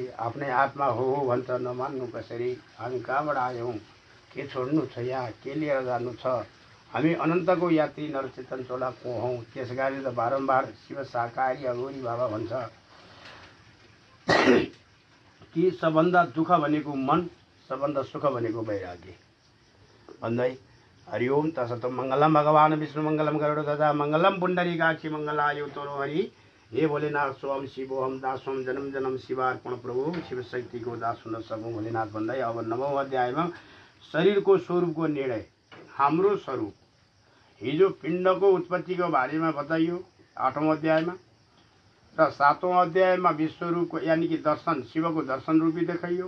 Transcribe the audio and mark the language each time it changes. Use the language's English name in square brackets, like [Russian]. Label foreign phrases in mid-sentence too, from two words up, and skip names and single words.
[Nepali] आफ्नै आत्मा हो भन्छ नमान्नु कसरी। हामी कहाँबाट आयौँ, के छोड्नु छ या के लिएर जानु छ। हामी अनन्तको यात्री नरचेतन चोला को हौँ। त्यसकारण त बारम्बार शिव शाकाहारी अघोरी बाबा भन्छ कि सबभन्दा दुःख भनेको मन, सबभन्दा सुख भनेको वैराग्य। भन्दै [Sanskrit] हरि ओम तत्सत्। मङ्गलम भगवान विष्णु मङ्गलम गरुडध्वजा मङ्गलम पुण्डरीकाक्षी मङ्गलाय तोरो हरि। हे भोलेनाथ सोहम शिवोहम दासोहम जन्म जन्म शिवार्पण प्रभु। [Nepali] शिव शक्तिको दास हुन सकौँ भोलेनाथ। भन्दै अब 9औं अध्यायमा शरीरको स्वरूपको निर्णय। हाम्रो स्वरूप हिजो पिण्डको उत्पत्तिको बारेमा बताइयो 8औं अध्यायमा र 7औं अध्यायमा विश्वरूपको यानि कि दर्शन, शिवको दर्शन रूपी देखाइयो।